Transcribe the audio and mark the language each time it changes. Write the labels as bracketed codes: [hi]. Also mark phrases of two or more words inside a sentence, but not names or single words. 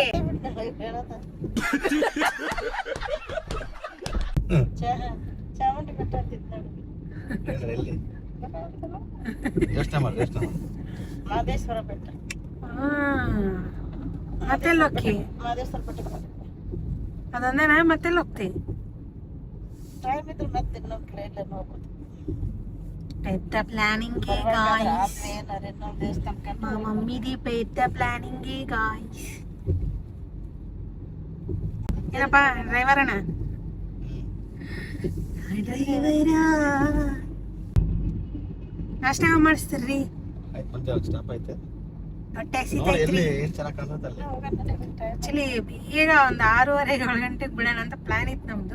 [kn] ಮಾದೇಶ್ವರ ಬೆಟ್ಟ. ಮತ್ತೆಲ್ಲ ಹೋಗ್ತಿ? ಮಾದೇಶ್ವರ ಬೆಟ್ಟ ಅದೊಂದೇನಾ? ಮತ್ತೆಲ್ಲ ಹೋಗ್ತಿ? ಟೈಮ್ ಇದ್ರೆ ಮತ್ತೆ ಇನ್ನೊಂದು ಕಡೆ ಎಲ್ಲ ನೋಡ್ಬೋದು. [te] పెద్ద ప్లానింగ్ మా మమ్మీది పెద్ద ప్లానింగ్ గాయ్స్. [kn] ಏನಪ್ಪ ಡ್ರೈವರ್ ಅಣ್ಣ? ನಾಷ್ಟ ಮಾಡಿಸ್ತೀರಿ? ಆಕ್ಚುಲಿ ಈಗ ಒಂದು 6:30 7 ಗಂಟೆಗೆ ಬಿಡೋಣ ಅಂತ ಪ್ಲಾನ್ ಇತ್ತು ನಮ್ದು.